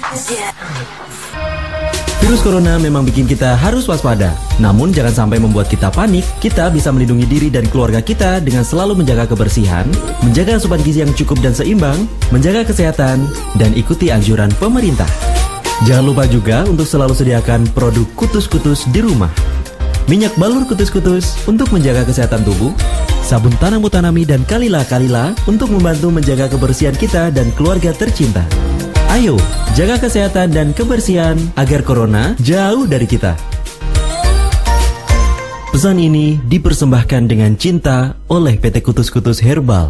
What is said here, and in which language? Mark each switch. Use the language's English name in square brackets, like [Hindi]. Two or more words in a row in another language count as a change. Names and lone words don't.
[Indonesian] Virus corona memang bikin kita harus waspada. Namun jangan sampai membuat kita panik. Kita bisa melindungi diri dan keluarga kita dengan selalu menjaga kebersihan, menjaga asupan gizi yang cukup dan seimbang, menjaga kesehatan, dan ikuti anjuran pemerintah. Jangan lupa juga untuk selalu sediakan produk kutus-kutus di rumah. Minyak balur kutus-kutus untuk menjaga kesehatan tubuh, sabun tanam Utanami dan Kalila-Kalila untuk membantu menjaga kebersihan kita dan keluarga tercinta. Ayo, jaga kesehatan dan kebersihan agar corona jauh dari kita. Pesan ini dipersembahkan dengan cinta oleh PT Kutus-Kutus Herbal.